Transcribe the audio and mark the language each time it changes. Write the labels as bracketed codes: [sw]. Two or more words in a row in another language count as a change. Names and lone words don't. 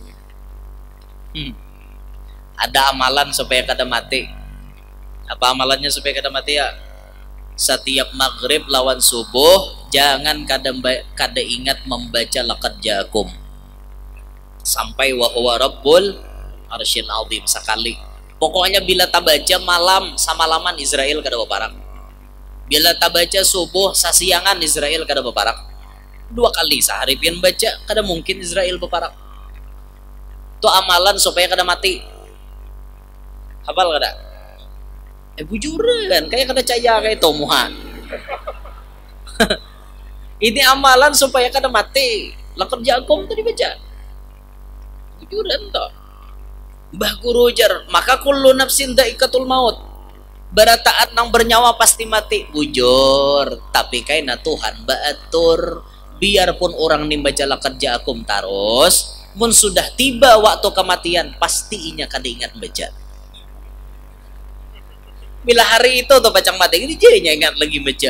[bjn] Ada amalan supaya kada mati. Apa amalannya supaya kada mati ya? Setiap maghrib lawan subuh jangan kada ingat membaca [ar] laqad ja'akum [bjn] sampai [ar] wa huwa rabbul arsyil azim [bjn] sekali. Pokoknya bila tak baca malam samalaman Israel kada beparak. Bila tak baca subuh sasiangan Israel kada beparak. 2 kali sehari pian baca kada mungkin Israel beparak. Itu amalan supaya kada mati. Hafal kada? Bujuran kayak kada caya kayak tomuhan. Ini amalan supaya kada mati. [ar] Laqad ja'akum [bjn] tadi baca. Bujuran toh. Mbah guru jar, maka [ar] kullu nafsin dha'iqatul maut. [bjn] Barataat nang bernyawa pasti mati. Bujur, tapi kaina Tuhan baatur biarpun orang nih baca [ar] laqad ja'akum [bjn] terus, mun sudah tiba waktu kematian pasti inya kada ingat baca. Bila hari itu tuh bacang mati ini jadinya ingat lagi baca.